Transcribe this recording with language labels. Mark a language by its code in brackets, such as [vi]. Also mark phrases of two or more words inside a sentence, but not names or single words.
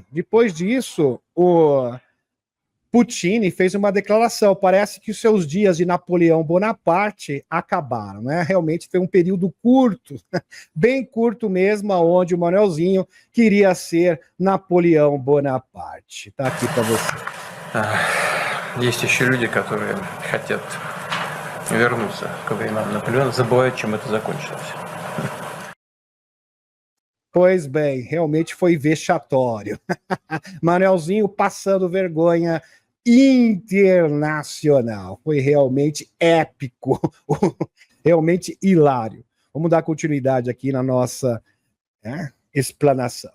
[pt] Depois disso, o Putin fez uma declaração. Parece que os seus dias de Napoleão Bonaparte acabaram, né? Realmente foi um período curto, bem curto mesmo, onde o Manuelzinho queria ser Napoleão Bonaparte. Tá aqui para você. [ru] Есть еще люди, которые хотят вернуться к временам Наполеона, забывают, чем это закончилось. [pt] Pois bem, realmente foi vexatório. Manuelzinho passando vergonha internacional. Foi realmente épico, realmente hilário. Vamos dar continuidade aqui na nossa explanação.